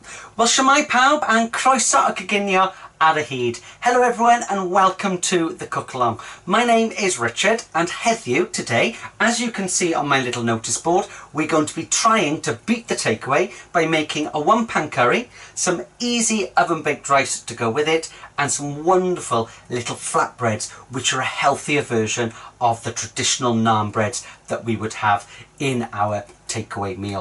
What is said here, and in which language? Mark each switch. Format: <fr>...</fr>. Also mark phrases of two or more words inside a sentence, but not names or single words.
<cy>Wel, shwmae pawb and croeso y coginio ar y hyd.</cy> <en>Hello everyone and welcome to the Cookalong. My name is Richard and heddiw today, as you can see on my little notice board, we're going to be trying to beat the takeaway by making a one-pan curry, some easy oven-baked rice to go with it, and some wonderful little flatbreads, which are a healthier version of the traditional naan breads that we would have in our takeaway meal.</en>